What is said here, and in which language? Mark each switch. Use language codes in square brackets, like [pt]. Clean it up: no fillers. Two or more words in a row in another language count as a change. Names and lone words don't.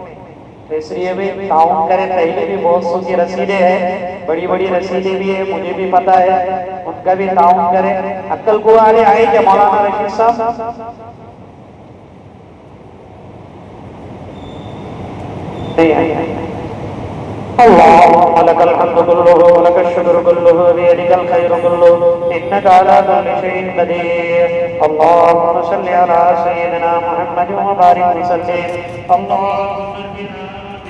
[ur] تو اس لیے بھی تعاون کریں. پہلے بھی بہت سو کی رسیدیں ہیں، بڑی بڑی رسیدیں بھی ہے، مجھے بھی پتا ہے، ان کا بھی تعاون کریں. عقل کو والے آئے کیا مولانا رشید صاحب? نہیں آئے. [ar] اللهم لك الحمد كله ولك الشكر كله بيدك الخير كله إنك على كل شيء قدير. اللهم صل على سيدنا محمد وبارك وسلم. अल्लाहुम्मा